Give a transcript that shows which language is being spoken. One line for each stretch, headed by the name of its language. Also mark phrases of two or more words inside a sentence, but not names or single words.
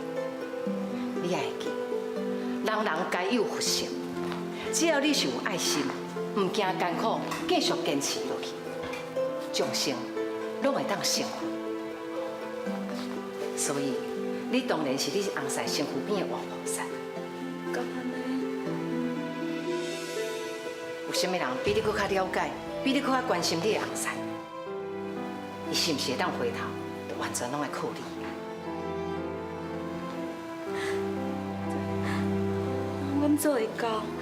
Min Nan Chinese: 你爱记，人人皆有福性，只要你是有爱心，唔惊艰苦，继续坚持落去，众生拢会当成佛。所以，你当然是你翁婿身躯边的活菩萨。咁安尼，有啥物人比你搁较了解，比你搁较关心你的翁婿？伊是毋是会当回头，就完全拢会靠你？阮做会到。